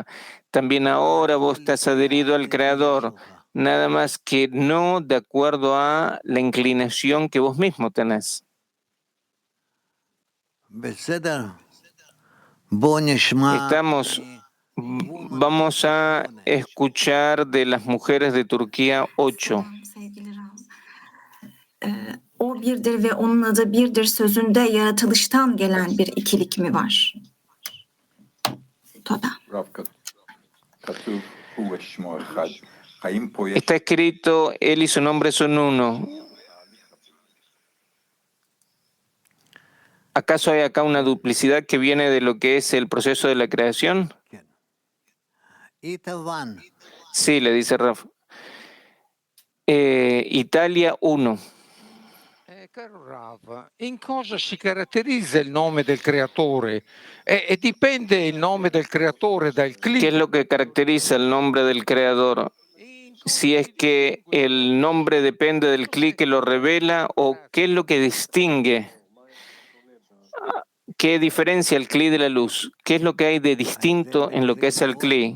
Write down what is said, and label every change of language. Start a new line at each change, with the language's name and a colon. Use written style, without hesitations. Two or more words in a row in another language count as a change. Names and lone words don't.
Spanish: También ahora vos estás adherido al Creador, nada más que no de acuerdo a la inclinación que vos mismo tenés. Vamos a escuchar de las mujeres de Turquía 8.
Turkish: O birdir ve onun adı birdir sözünde yaratılıştan gelen bir ikilik mi var?
Spanish: Está escrito, él y su nombre son uno. ¿Acaso hay acá una duplicidad que viene de lo que es el proceso de la creación? Sí, le dice Raf. Italia 1.
Italian: Caro Rav, in cosa si caratterizza il nome del creatore? E dipende il nome del creatore dal clima.
Spanish: ¿Qué es lo que caracteriza el nombre del creador? Si es que el nombre depende del cli que lo revela o qué es lo que distingue, qué diferencia el cli de la luz, qué es lo que hay de distinto en lo que es el cli.